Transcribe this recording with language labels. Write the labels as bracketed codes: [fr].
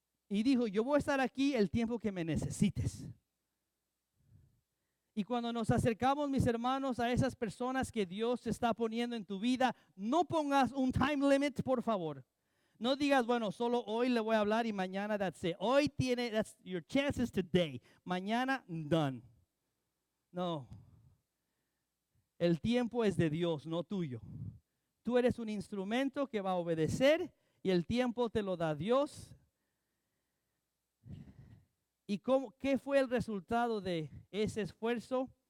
[es] Y dijo, yo voy a estar aquí el tiempo que me necesites. Y cuando nos acercamos, mis hermanos, a esas personas que Dios está poniendo en tu vida, no pongas un [en] time limit, [es] por favor. No digas, bueno, solo hoy le voy a hablar y mañana [en] that's it. Hoy that's your chances today. [es] Mañana, done. No. El tiempo es de Dios, no tuyo. Tú eres un instrumento que va a obedecer y el tiempo te lo da Dios. ¿Y qué fue el resultado de ese esfuerzo?